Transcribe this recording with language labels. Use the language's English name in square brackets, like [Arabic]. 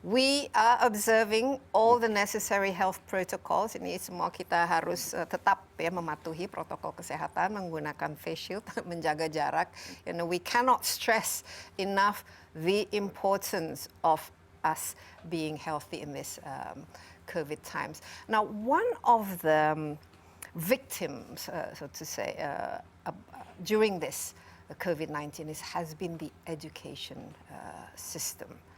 [English] we are observing all the necessary health protocols. [Indonesian] Ini semua kita harus tetap ya mematuhi protokol kesehatan, menggunakan face shield, menjaga jarak. [English] You know, we cannot stress enough the importance of us being healthy in this COVID times. Now, one of the victims, so to say, during this COVID-19 has been the education system.